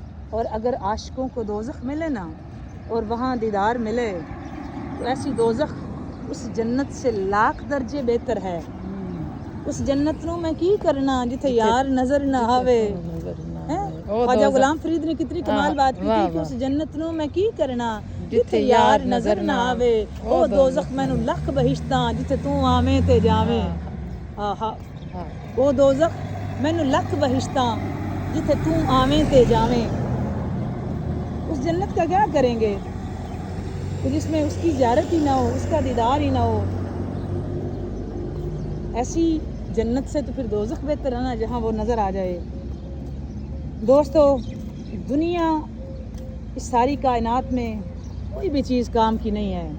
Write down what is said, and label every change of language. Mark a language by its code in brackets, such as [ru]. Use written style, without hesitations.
[ur] اور اگر عاشقوں کو دوزخ ملے نا اور وہاں دیدار ملے تو ایسی دوزخ اس جنت سے لاکھ درجے بہتر ہے. [pa] اس جنت نو میں کی کرنا جتھے یار نظر نہ آوے. [ur] خواجہ غلام فرید نے کتنی کمال بات کی تھی کہ [pa] اس جنت نو میں کی کرنا جتھے یار نظر نہ آوے. او دوزخ مینوں لکھ بہشتاں جتھے تو آویں تے جاویں. او دوزخ مینوں لکھ بہشتاں جتھے تو آویں تے جاویں. [ur] اس جنت کا کیا کریں گے کہ جس میں اس کی زیارت ہی نہ ہو، اس کا دیدار ہی نہ ہو. ایسی جنت سے تو پھر دوزخ بہتر ہے نا جہاں وہ نظر آ جائے. دوستو دنیا اس ساری کائنات میں کوئی بھی چیز کام کی نہیں ہے.